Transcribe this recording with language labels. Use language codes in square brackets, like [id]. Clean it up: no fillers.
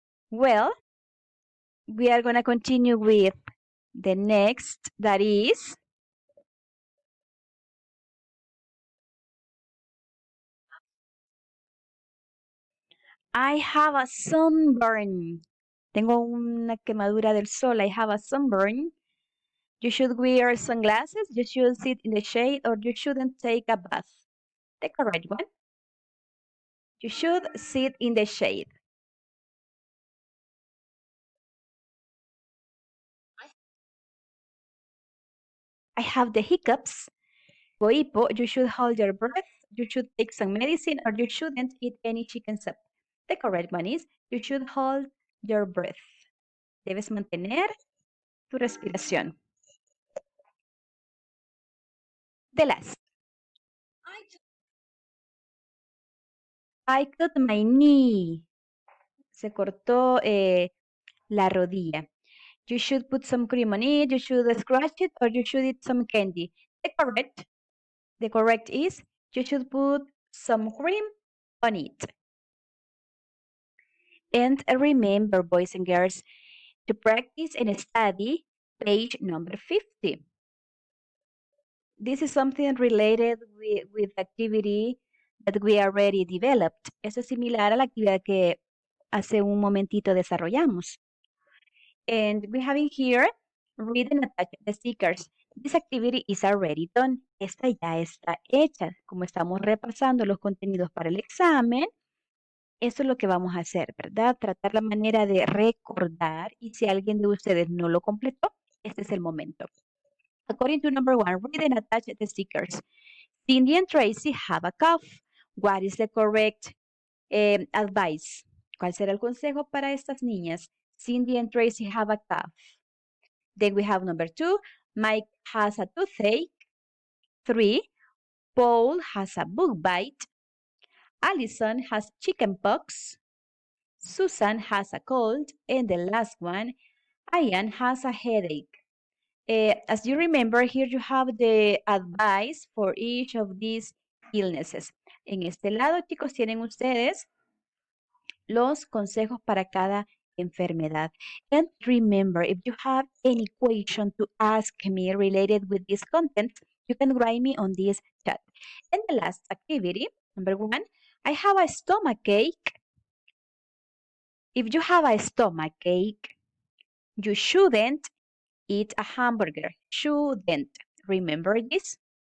[en] Well, we are going to continue with The next, that is, I have a sunburn. [es] Tengo una quemadura del sol. [en] I have a sunburn. You should wear sunglasses, you should sit in the shade, or you shouldn't take a bath. The correct one. You should sit in the shade. I have the hiccups. Goipo, you should hold your breath, you should take some medicine, or you shouldn't eat any chicken soup. The correct one is, you should hold your breath. [es] Debes mantener tu respiración. [en] The last. I cut my knee. [es] Se cortó la rodilla. [en] You should put some cream on it, you should scratch it, or you should eat some candy. The correct is, you should put some cream on it. And remember, boys and girls, to practice and study page number 50. This is something related with activity that we already developed. [es] Eso es similar a la actividad que hace un momentito desarrollamos. [en] And we have in here, read and attach the stickers. This activity is already done. [es] Esta ya está hecha. Como estamos repasando los contenidos para el examen, eso es lo que vamos a hacer, ¿verdad? Tratar la manera de recordar, y si alguien de ustedes no lo completó, este es el momento. [en] According to number 1, read and attach the stickers. Cindy and Tracy have a cough. What is the correct advice? [es] ¿Cuál será el consejo para estas niñas? [en] Cindy and Tracy have a cough. Then we have number 2, Mike has a toothache. 3, Paul has a bug bite. Allison has chicken pox. Susan has a cold. And the last one, Ian has a headache. As you remember, here you have the advice for each of these illnesses. [es] En este lado, chicos, tienen ustedes los consejos para cada enfermedad. [en] And remember, if you have any question to ask me related with this content, you can write me on this chat. And the last activity, number 1, I have a stomach ache. If you have a stomach ache, you shouldn't eat a hamburger. Shouldn't. Remember this?